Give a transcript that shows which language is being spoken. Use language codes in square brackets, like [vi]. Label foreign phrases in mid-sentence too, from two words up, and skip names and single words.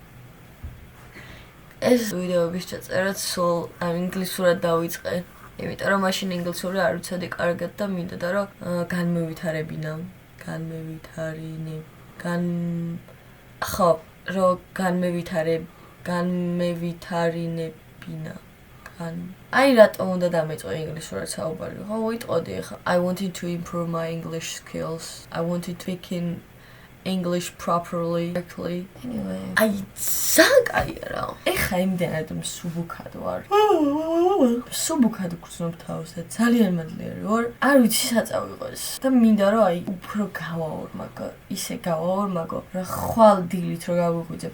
[ka] ეს ვიდეოების ჩაწერაც სულ ინგლისურად დავიწყე, იმიტომ რომ მაშინ ინგლისური არ ვიცოდი კარგად და მინდოდა რომ განმევითარინებინა. აი რატომ უნდა დამეწყო ინგლისურად საუბარი? ხო ვიტყოდი ახლა. [en] I wanted to improve my English skills. I wanted to speak in English properly. Anyway. [ka] აი ძალიან კაია რა. ეხლა იმდენად მსუბუქად ვარ. მსუბუქად გრძნობ თავს და ძალიან მადლიერი ვარ. არ ვიცი საწავიღოს. და მინდა რომ აი უფრო გავაორმაგო. ისე გავაორმაგო, რა ხვალ დილით რო გავიღვიძებ.